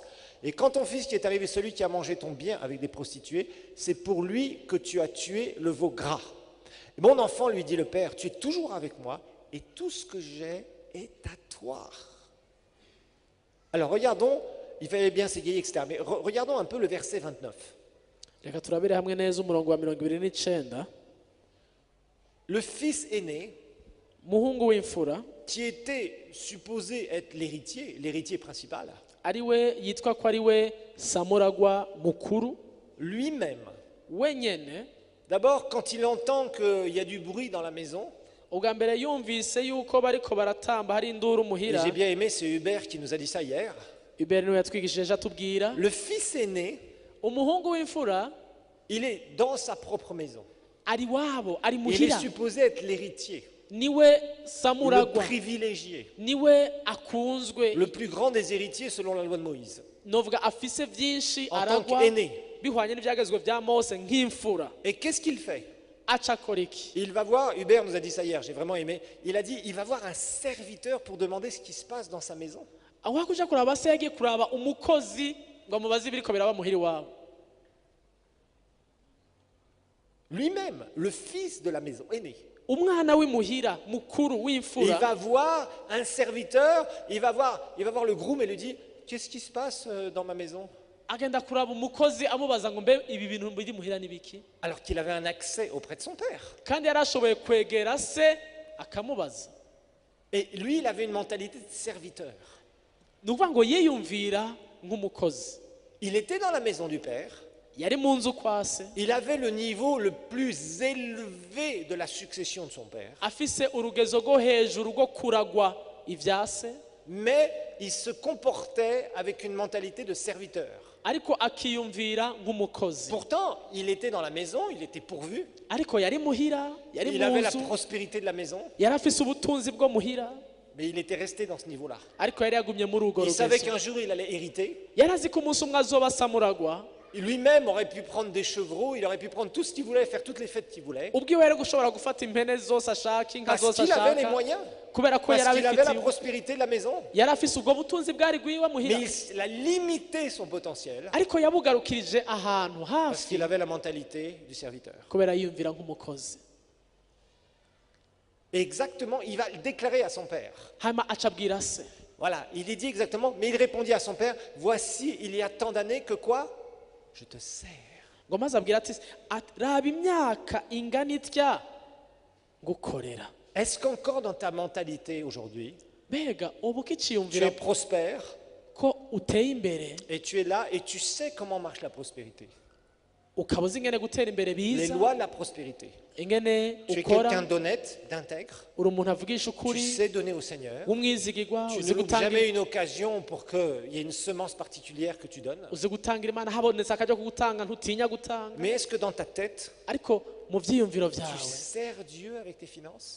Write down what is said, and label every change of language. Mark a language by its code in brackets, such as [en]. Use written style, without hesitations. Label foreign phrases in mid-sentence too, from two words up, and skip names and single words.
[fr] Et quand ton fils qui est arrivé, celui qui a mangé ton bien avec des prostituées, c'est pour lui que tu as tué le veau gras. Et mon enfant, lui dit le père, tu es toujours avec moi et tout ce que j'ai est à toi. Alors regardons, il fallait bien s'égayer, etc. Mais regardons un peu le verset 29. [rn] Reka turabire hamwe neza umurongo wa 29. [fr] Le fils aîné, [rn] Muhungu w'imfura [fr] qui était supposé être l'héritier principal, [rn] ariwe yitwa ko ariwe samuragwa mukuru [fr] lui-même, [rn] wenyene, [fr] d'abord quand il entend qu'il y a du bruit dans la maison, [rn] ubwa mbere yumvise yuko bariko baratamba hari induru [fr] et [rn] muhira. [fr] j'ai bien aimé, c'est Hubert qui nous a dit ça hier, [rn] Hubert niwe yatwigishije atubwira, [fr] le fils aîné, [rn] umuhungu w'imfura [fr] il est dans sa propre maison. [rn] ari wabo, ari [fr] Il est [rn] muhira, [fr] supposé être l'héritier, [rn] niwe [fr] le [rn] samuragwa, [fr] privilégié, [rn] niwe akunzwe, [fr] le plus grand des héritiers selon la loi de Moïse, [rn] novuga afise vyinshi [fr] en tant [rn] aragwa [fr] qu'aîné. [rn] bihwanye n'ivyagezwe vya Mose nk'imfura. [fr] Et qu'est-ce qu'il fait? [rn] Aca akora iki? [fr] Il va voir, Hubert nous a dit ça hier, j'ai vraiment aimé, il a dit, il va voir un serviteur pour demander ce qui se passe dans sa maison. [rn] aho kuja kuraba se yagiye kuraba umukozi ngo amubaze ibiriko biraba muhiri wabo. [fr] Lui-même, le fils de la maison, aîné. [rn] Umwana w'imuhira mukuru [fr] Il [rn] w'imfura [fr] va voir un serviteur, il va voir le groom et lui dit, qu'est-ce qui se passe dans ma maison? [rn] agenda kuraba umukozi amubaza ngo mbe ibi bintu biri muhira nibiki, [fr] Alors qu'il avait un accès auprès de son père. [rn] kandi yarashoboye kwegera se akamubaza. [fr] Et lui, il avait une mentalité de serviteur. [rn] Ni ukuvuga ngo yiyumvira nk'umukozi. [fr] Il était dans la maison du père. [rn] Yari mu nzu kwa se, [fr] Il avait le niveau le plus élevé de la succession de son père. [rn] afise urugezo rwo hejuru rwo kuragwa ibya se, [fr] Mais il se comportait avec une mentalité de serviteur. [rn] ariko akiyumvira nk'umukozi. [fr] Pourtant, il était dans la maison, il était pourvu. [rn] Ariko yari muhira, yari [fr] Il [rn] mu [fr] avait la [rn] nzu, [fr] prospérité de la maison. [rn] yari afise ubutunzi bwo muhira, [fr] Mais il était resté dans ce niveau-là. [rn] ariko yari yagumye muri urwo [fr] Il savait [rn] rugezo. [fr] qu'un jour, il allait hériter. [rn] Yari azi ko umunsi umwe azoba samuragwa. [fr] Lui-même aurait pu prendre des chevreaux, il aurait pu prendre tout ce qu'il voulait, faire toutes les fêtes qu'il voulait. [rn] ubwiwe yari gushobora gufata impene zose ashaka, inka [fr] Parce [rn] zose [fr] qu'il avait les [rn] ashaka, [fr] moyens. [rn] kubera ko [fr] Parce [rn] yari [fr] qu'il avait la [rn] abifitiye. [fr] prospérité de la maison. [rn] Yari afise ubwo butunzi bwari bwiwe muhira, [fr] Mais il a limité son potentiel. [rn] ariko yabugarukirije ahantu [fr] Parce [rn] hafi [fr] qu'il avait la mentalité du serviteur. [rn] kubera yiyumvira nk'umukozi. [fr] Et exactement, il va le déclarer à son père. [rn] Hanyuma aca abwira se, [fr] Voilà, il lui dit exactement, mais il répondit à son père, voici, il y a tant d'années que quoi? Je te sers. [rn] ngo maze abwira ati raba imyaka ingana itya gukorera. [fr] Est-ce qu'encore dans ta mentalité aujourd'hui, [rn] Mbega ubu [fr] tu [rn] ukiciyumvira [fr] es prospère [rn] ko uteye imbere, [fr] et tu es là et tu sais comment marche la prospérité? [rn] ukaba uzi ingene gutera imbere [fr] Les [rn] biza, [fr] lois de la prospérité. [rn] ingene [fr] Tu es [rn] ukora, [fr] quelqu'un d'honnête, d'intègre, [rn] uri umuntu avugisha [fr] tu [rn] ukuri, [fr] sais donner au Seigneur. [rn] w'umwizigirwa, [fr] Tu [rn] uzi [fr] ne loupes [rn] gutanga, [fr] jamais une occasion pour qu'il y ait une semence particulière que tu donnes. [rn] uzi gutangira Imana, habonetse akajya kugutanga ntutinya gutanga. [fr] Mais est-ce que dans ta tête, [rn] Ariko mu byiyumviro [fr] tu [rn] byawe [fr] sers Dieu avec tes finances?